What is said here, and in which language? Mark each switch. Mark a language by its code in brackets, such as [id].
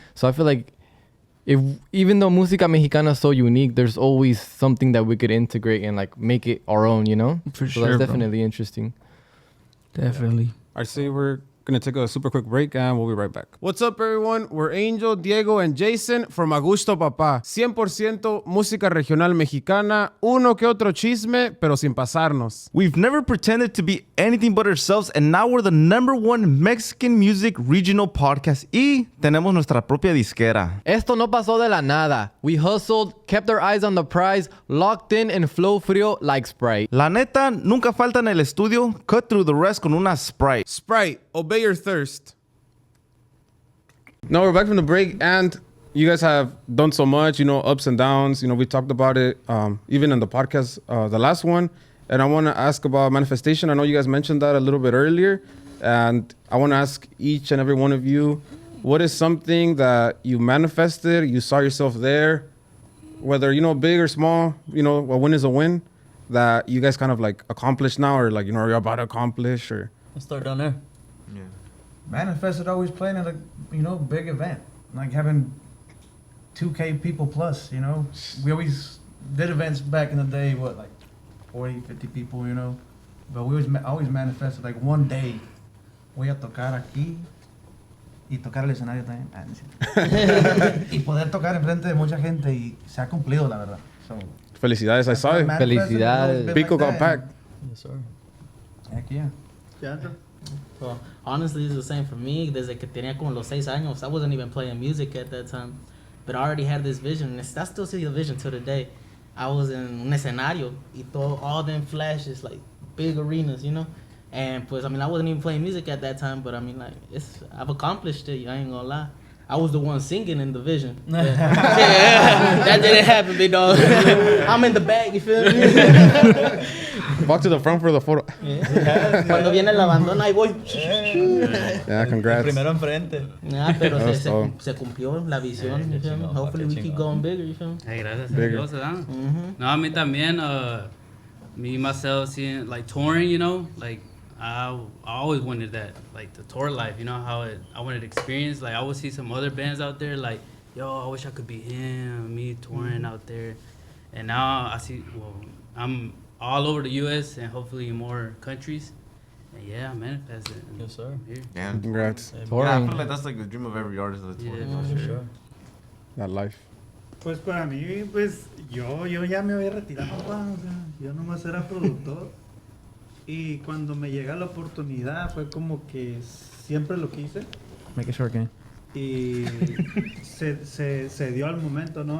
[en] So I feel like even though Música Mexicana is so unique, there's always something that we could integrate and like make it our own, you know? For sure, that's bro. definitely interesting. Definitely. I say we're going to take a super quick break and we'll be right back. What's up, everyone? We're Angel, Diego, and Jason from Agushto, Papá. [es] 100% música regional mexicana, uno que otro chisme, pero sin pasarnos. [en] We've never pretended to be anything but ourselves, and now we're the #1 Mexican music regional podcast. [es] Y tenemos nuestra propia disquera. Esto no pasó de la nada. [en] We hustled, kept our eyes on the prize, locked in and flow frío like Sprite. [es] La neta, nunca falta en el estudio. [en] Cut through the rest [es] con una Sprite. [en] Sprite, obey your thirst. Now we're back from the break, and you guys have done so much, you know, ups and downs. You know, we talked about it even in the podcast, the last one. And I want to ask about manifestation. I know you guys mentioned that a little bit earlier. And I want to ask each and every one of you, what is something that you manifested, you saw yourself there, whether, you know, big or small, you know, a win is a win, that you guys kind of like accomplished now or like, you know, you're about to accomplish or... Let's start down there. Yeah. Manifested always playing at a big event, like having 2K people plus. You know, we always did events back in the day. What, like 40, 50 people. You know, but we always manifested like one day [es] voy a tocar aquí y tocar el escenario también. Y poder tocar enfrente de mucha gente y se ha cumplido, la verdad. [en] So, Felicidades, I saw it. [es] Felicidades. [en] Pico got packed. Yes, sir. Heck yeah. Well, honestly, it's the same for me. [es] Desde que tenía como los 6 años, [en] I wasn't even playing music at that time. But I already had this vision, and I still see the vision till today. I was in [es] un escenario [en] y all them flashes, like big arenas, you know. And pues, I mean, I wasn't even playing music at that time, but I mean, like, I've accomplished it. I ain't gonna lie. I was the one singing in the vision. Yeah. That didn't happen, big dog. I'm in the back, you feel me? Walk to the front for the photo. Yeah. [es] Cuando viene la bandona, ahí voy. [en] Yeah, congrats. [es] Primero enfrente. Nah, pero se cumplió la visión, [en] you feel me? Hopefully we keep going bigger, you feel me? [es] Hey, gracias a Dios, ¿verdad? [en] No, [es] a mí también, [en] me, myself, seeing, like, touring, you know, like, I always wanted that, like the tour life, you know, I wanted to experience, like I would see some other bands out there, like, yo, I wish I could be him, me touring out there. And now I see, well, I'm all over the U.S. and hopefully more countries. And yeah, I manifested. Yes, sir. Yeah. Congrats. Yeah, I feel like that's like the dream of every artist. Yeah, For sure. That life. [es] Pues para mí, pues yo ya me había retirado, pa, o sea, yo nomás era productor. Y cuando me llega la oportunidad fue como que siempre lo quise. [en] Make it short game. [es] Y se dio al momento, ¿no?